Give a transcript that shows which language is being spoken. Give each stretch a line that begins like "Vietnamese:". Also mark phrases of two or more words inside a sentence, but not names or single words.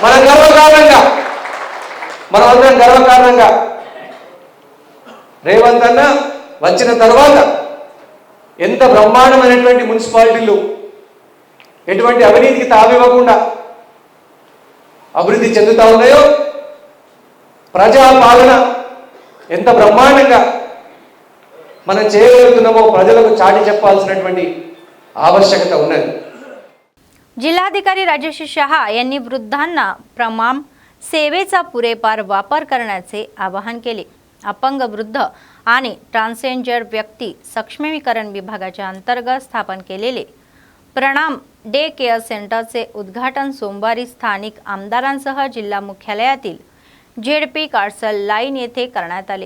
Telugu: మనమందరం గర్వకారణంగా రేవంత్ అన్న వచ్చిన తర్వాత ఎంత బ్రహ్మాండమైనటువంటి మున్సిపాలిటీలు ఎటువంటి అవినీతికి తావివ్వకుండా అభివృద్ధి చెందుతా ఉన్నాయో, ప్రజా పాలన ఎంత బ్రహ్మాండంగా మనం చేయగలుగుతున్నామో प्रजలకు చాటి చెప్పాల్సినటువంటి आवश्यकता ఉన్నది।
Marathi: जिल्हाधिकारी राजेश शहा यांनी वृद्धांना प्रमाण सेवेचा पुरेपूर वापर करण्याचे आवाहन केले। अपंग वृद्ध आणि ट्रान्सजेंडर व्यक्ती सक्षमीकरण विभागाच्या अंतर्गत स्थापन केलेले प्रणाम डे केअर सेंटरचे उद्घाटन सोमवारी स्थानिक आमदारांसह जिल्हा मुख्यालयातील जेडपी कार्सल लाईन येथे करण्यात आले।